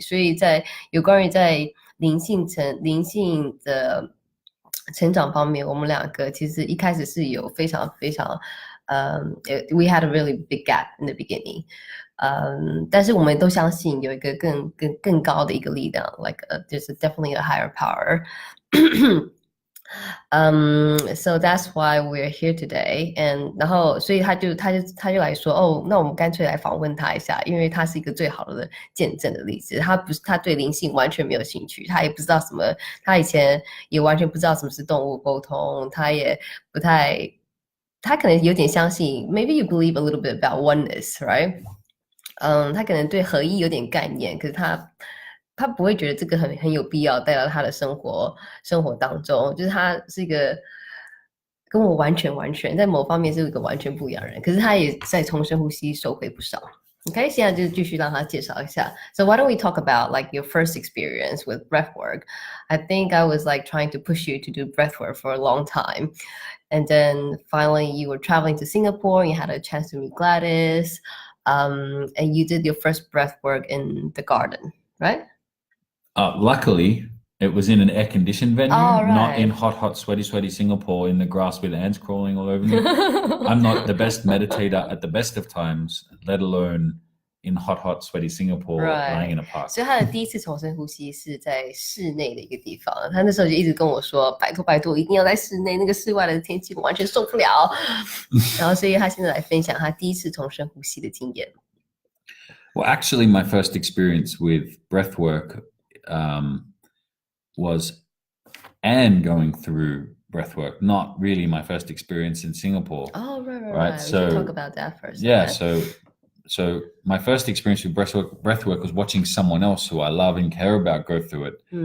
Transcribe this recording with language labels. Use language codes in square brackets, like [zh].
[zh] 所以有关于在灵性的成长方面，我们两个其实一开始是有非常非常 [en] we had a really big gap in the beginning。 [zh] 但是我们都相信有一个更高的一个力量 ， [en] like there's definitely a higher power 。 So that's why we're here today. [zh] And 然后，所以他就来说，哦，那我们干脆来访问他一下，因为他是一个最好的见证的例子。他对灵性完全没有兴趣，他也不知道什么，他以前也完全不知道什么是动物沟通，他也不太，他可能有点相信 ， [en] maybe you believe a little bit about oneness, right? [zh] 他可能对合一有点概念，可是他不会觉得这个很有必要带到他的生活当中，就是他是一个跟我完全在某方面是一个完全不一样的人，可是他也在重深呼吸收回不少。 OK， 现在就继续让他介绍一下。 [en] So why don't we talk about like your first experience with breathwork? I think I was like trying to push you to do breathwork for a long time. And then finally you were traveling to Singapore and you had a chance to meet Gladys. And you did your first breathwork in the garden, right? Luckily, it was in an air-conditioned venue, right. Not in hot, sweaty Singapore in the grass with ants crawling all over me. I'm not the best meditator at the best of times, let alone in hot, sweaty Singapore, lying in a park. [zh] 所以他的第一次重深呼吸是在室内的一个地方，他那时候就一直跟我说：“拜托，一定要在室内，那个室外的天气我完全受不了。” 然后，所以他现在来分享他第一次重深呼吸的经验。 [en] Well, actually, my first experience with breathwork was Anne going through breathwork, not really my first experience in Singapore. Oh, right. So we should talk about that first. Yeah, so my first experience with breathwork was watching someone else who I love and care about go through it.